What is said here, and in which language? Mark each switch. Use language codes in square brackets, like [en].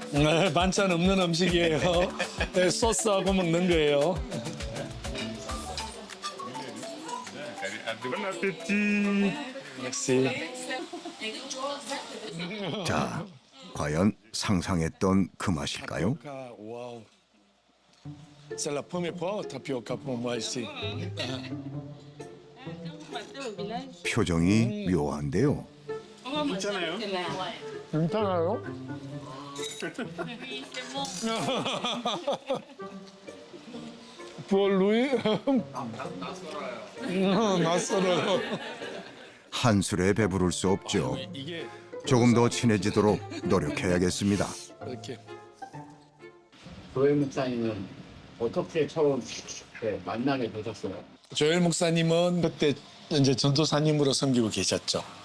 [ko] 네, 반찬 없는 음식이에요. 네, 소스하고 먹는 거예요. [fr] Bon appétit. [ko] 역시. 자, 과연 상상했던 그 맛일까요? 와우. [fr] C'est la première fois au tapioca pour moi ici. [ko] 표정이 묘한데요. 괜찮아요? 괜찮아요? [fr] Pour lui, [ko] 낯설어요. 한술에 배부를 수 없죠. 조금 더 친해지도록 노력해야겠습니다. 이렇게. 조엘 목사님은 어떻게 처음 만나게 되셨어요? 조엘 목사님은 그때 이제 전도사님으로 섬기고 계셨죠.